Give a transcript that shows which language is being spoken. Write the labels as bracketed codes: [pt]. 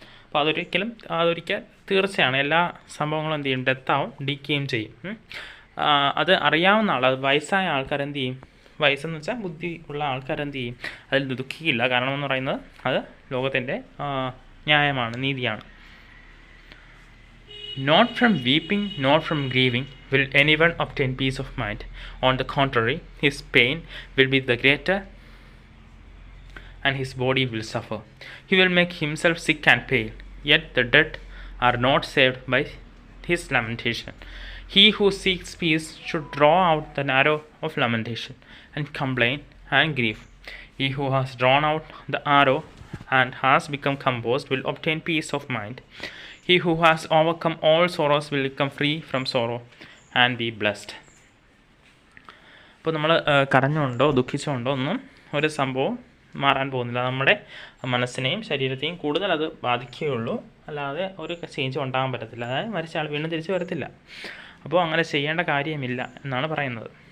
[ml] അപ്പോൾ അതൊരിക്കൽ തീർച്ചയാണ്. എല്ലാ സംഭവങ്ങളും എന്ത് ചെയ്യും? ഡെത്താവും, ഡീക്കേയും ചെയ്യും. അത് അറിയാവുന്ന ആൾ, അത് വയസ്സായ ആൾക്കാർ എന്ത് ചെയ്യും? വയസ്സെന്ന് വെച്ചാൽ ബുദ്ധി ഉള്ള ആൾക്കാരെന്ത് ചെയ്യും? അതിൽ ദുഃഖിക്കില്ല. കാരണം എന്ന് പറയുന്നത് അത് ലോകത്തിൻ്റെ ന്യായമാണ്, നീതിയാണ്. [en] Not from weeping nor from grieving will anyone obtain peace of mind. On the contrary, his pain will be the greater and his body will suffer. He will make himself sick and pale, yet the dead are not saved by his lamentation. He who seeks peace should draw out the arrow of lamentation and complain and grief. He who has drawn out the arrow and has become composed will obtain peace of mind. He who has overcome all sorrows will become free from sorrow and be blessed. [ml] അപ്പോൾ നമ്മൾ കരഞ്ഞുകൊണ്ടോ ദുഃഖിച്ചുകൊണ്ടോ ഒന്നും ഒരു സംഭവം മാറാൻ പോകുന്നില്ല. നമ്മുടെ മനസ്സിനെയും ശരീരത്തെയും കൂടുതൽ അത് ബാധിക്കുകയുള്ളൂ, അല്ലാതെ ഒരു ചേഞ്ച് ഉണ്ടാകാൻ പറ്റത്തില്ല. അതായത് മരിച്ച ആൾ വീണ്ടും തിരിച്ചു വരത്തില്ല. അപ്പോൾ അങ്ങനെ ചെയ്യേണ്ട കാര്യമില്ല എന്നാണ് പറയുന്നത്.